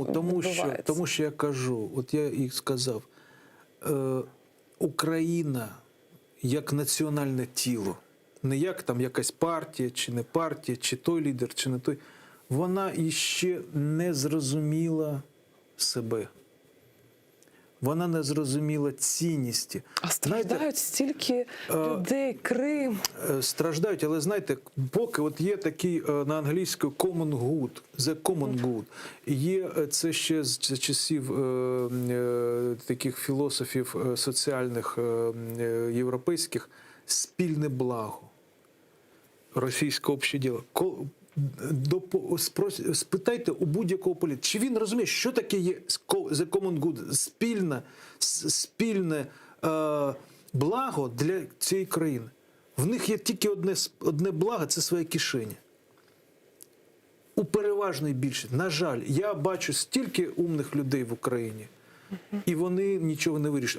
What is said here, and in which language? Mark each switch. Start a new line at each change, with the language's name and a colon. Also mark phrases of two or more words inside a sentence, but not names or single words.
Ukrainian: Тому що я кажу, от я і сказав, Україна як національне тіло, не як там якась партія, чи не партія, чи той лідер, чи не той, вона іще не зрозуміла себе. Вона не зрозуміла цінності. А страждають стільки людей, Крим. Страждають, але знаєте, поки от є такий на англійською
English: common good, the common good,
Ukrainian: є це ще з часів таких філософів соціальних європейських, спільне благо, російське
Russian: обще діло.
Ukrainian: Спитайте у будь-якого політика, чи він розуміє, що таке є
English: the common good,
Ukrainian: спільне благо для цієї країни. В них є тільки одне благо – це своя кишеня. У переважної більшості. На жаль, я бачу стільки умних людей в Україні, і вони нічого не вирішують.